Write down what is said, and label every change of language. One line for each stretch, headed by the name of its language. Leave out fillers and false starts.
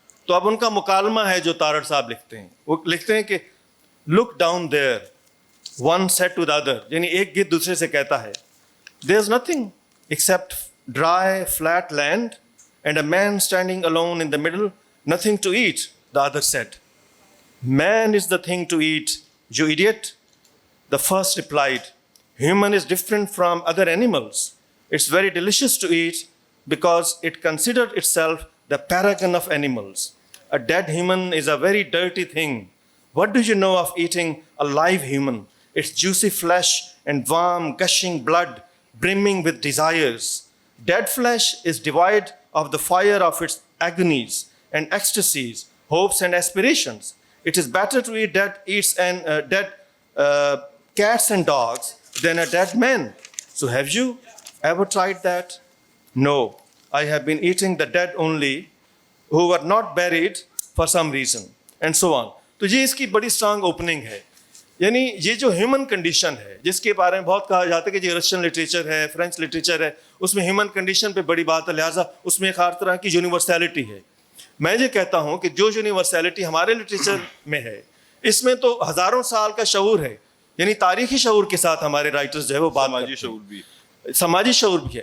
Urdu: تو اب ان کا مکالمہ ہے جو تارڑ صاحب لکھتے ہیں, وہ لکھتے ہیں کہ
English: look down there one said to the other,
Urdu: یعنی ایک گدھ دوسرے سے کہتا ہے
English: There is nothing except dry flat land and a man standing alone in the middle, nothing to eat, the other said. Man is the thing to eat, you idiot. The first replied, human is different from other animals. It's very delicious to eat because it considered itself the paragon of animals. A dead human is a very dirty thing. What do you know of eating a live human? It's juicy flesh and warm, gushing blood, brimming with desires. Dead flesh is devoid of the fire of its agonies and ecstasies, hopes and aspirations. It is better to eat dead cats and dogs than a dead man. So have you ever tried that? No, I have been eating the dead only who were not buried for some reason, and so on.
Urdu: تو یہ اس کی بڑی strong opening ہے. یعنی یہ جو human condition ہے جس کے بارے میں بہت کہا جاتا ہے کہ یہ رشین لٹریچر ہے, فرینچ لٹریچر ہے, اس میں ہیومن کنڈیشن پہ بڑی بات ہے, لہٰذا اس میں ایک ہر طرح کی یونیورسیلٹی ہے. میں یہ کہتا ہوں کہ جو یونیورسیلٹی ہمارے لٹریچر میں ہے اس میں تو ہزاروں سال کا شعور ہے, یعنی تاریخی شعور کے ساتھ ہمارے رائٹرز جو ہے وہ بات کرتے ہیں, سماجی شعور بھی ہے.